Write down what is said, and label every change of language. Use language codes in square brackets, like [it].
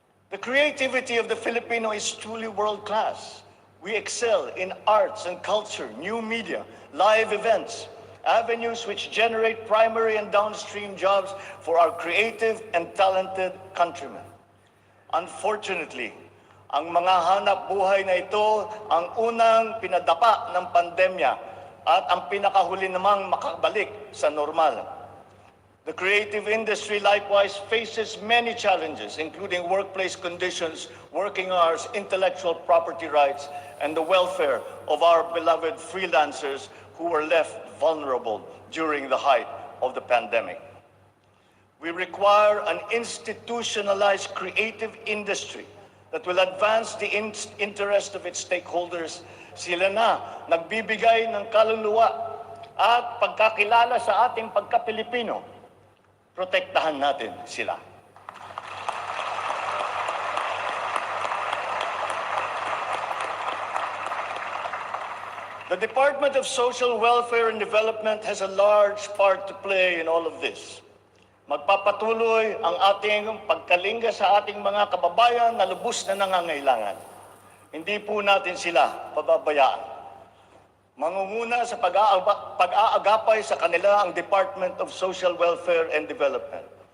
[en] The creativity of the Filipino is truly world-class. We excel in arts and culture, new media, live events, avenues which generate primary and downstream jobs for our creative and talented countrymen. [tl] Unfortunately, ang mga hanap buhay na ito ang unang pinadapa ng pandemya at ang pinakahuli namang makabalik sa normal. [en] The creative industry likewise faces many challenges, including workplace conditions, working hours, intellectual property rights, and the welfare of our beloved freelancers who were left vulnerable during the height of the pandemic. We require an institutionalized creative industry that will advance the interest of its stakeholders. [tl] Sila na nagbibigay ng kaluluwa at pagkakilala sa ating pagka-Pilipino. Protektahan natin sila. [en] The Department of Social Welfare and Development has a large part to play in all of this. [tl] Magpapatuloy ang ating pagkalinga sa ating mga kababayan na lubos na nangangailangan. Hindi po natin sila pababayaan. Mangunguna sa pag-aagapay sa kanila ang Department of Social Welfare and Development.